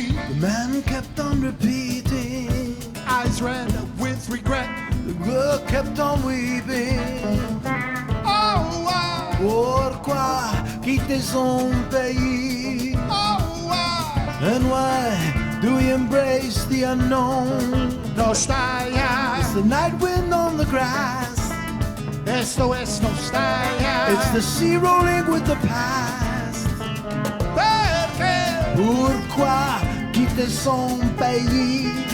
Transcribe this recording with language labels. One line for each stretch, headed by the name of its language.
English: The man kept on repeating, eyes red with regret. The girl kept on weeping. Oh, why?
French: Pourquoi quitter son pays?
English: Oh, why? And why do we embrace the unknown? Nostalgia. It's the night wind on the grass.
Spanish: Esto es nostalgia.
English: It's the sea rolling with the past.
Italian: Perché?
French: Pourquoi quitter son pays?